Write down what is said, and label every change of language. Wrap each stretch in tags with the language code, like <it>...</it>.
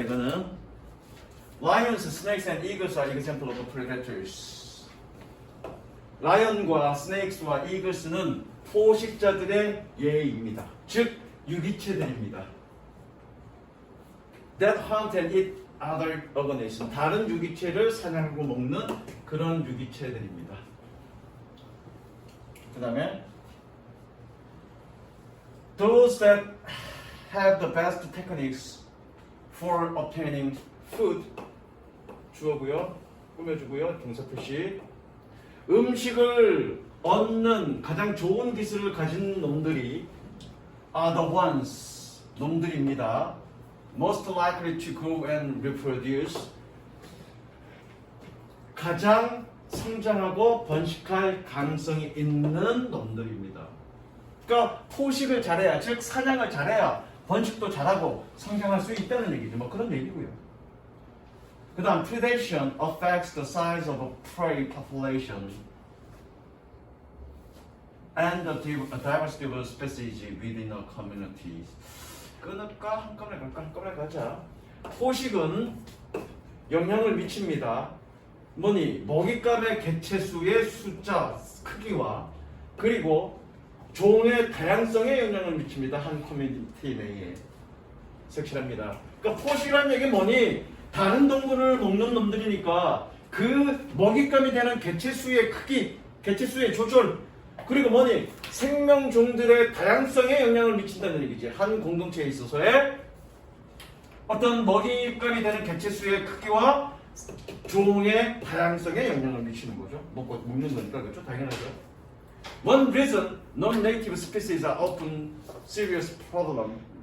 <ko>이거는</ko> <en>Lions, snakes, and eagles are example of predators.</en> <ko>라이언과 스네이크스와 이글스는 포식자들의 예입니다. 즉 유기체들입니다.</ko> <en>That hunt and eat other organisms.</en> <ko>다른 유기체를 사냥하고 먹는 그런 유기체들입니다. 그 다음에</ko> <en>Those that have the best techniques for obtaining food</en> <ko>주어고요. 꾸며주고요. 동사 표시. 음식을 얻는 가장 좋은 기술을 가진 놈들이</ko> <en>are the ones,</en> <ko>놈들입니다.</ko> <en>most likely to grow and reproduce,</en> <ko>가장 성장하고 번식할 가능성이 있는 놈들입니다. 그러니까 포식을 잘해야, 즉 사냥을 잘해야 번식도 잘하고 성장할 수 있다는 얘기죠. 뭐 그런 얘기고요. 그 다음</ko> <en>predation affects the size of a prey population and the diversity of species within a community.</en> <ko>끊을까? 한꺼번에 갈까? 한꺼번에 가자. 포식은 영향을 미칩니다. 뭐니? 먹잇감의 개체수의 숫자, 크기와 그리고 종의 다양성에 영향을 미칩니다. 한 커뮤니티 내에. 색칠합니다. 그러니까 포식이라는 얘기 뭐니? 다른 동물을 먹는 놈들이니까 그 먹잇감이 되는 개체수의 크기, 개체수의 조절, 그리고 뭐니? 생명종들의 다양성에 영향을 미친다는 얘기지. 한 공동체에 있어서의 어떤 먹잇감이 되는 개체수의 크기와 종의 다양성에 영향을 미치는 거죠. 먹는 거니까 그렇죠? 당연하죠.</ko> <en>One reason non-native species are often serious problem.</en>